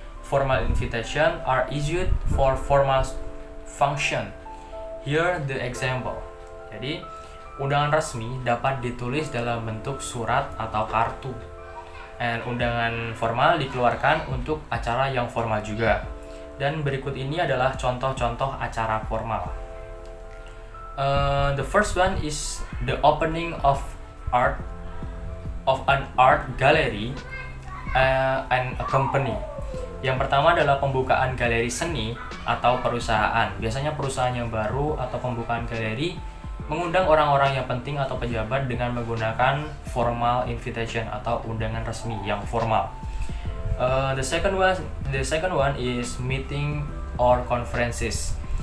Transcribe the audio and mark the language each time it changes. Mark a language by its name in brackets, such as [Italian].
[English] Formal invitation are issued for formal function. Here the example. [Indonesian] Jadi, undangan resmi dapat ditulis dalam bentuk surat atau kartu. And undangan formal dikeluarkan untuk acara yang formal juga. Dan berikut ini adalah contoh-contoh acara formal. [English] The first one is the opening of an art gallery and a company. [Indonesian] Yang pertama adalah pembukaan galeri seni atau perusahaan. Biasanya perusahaan yang baru atau pembukaan galeri mengundang orang-orang yang penting atau pejabat dengan menggunakan formal invitation atau undangan resmi yang formal. [English] The second one is meeting or conferences.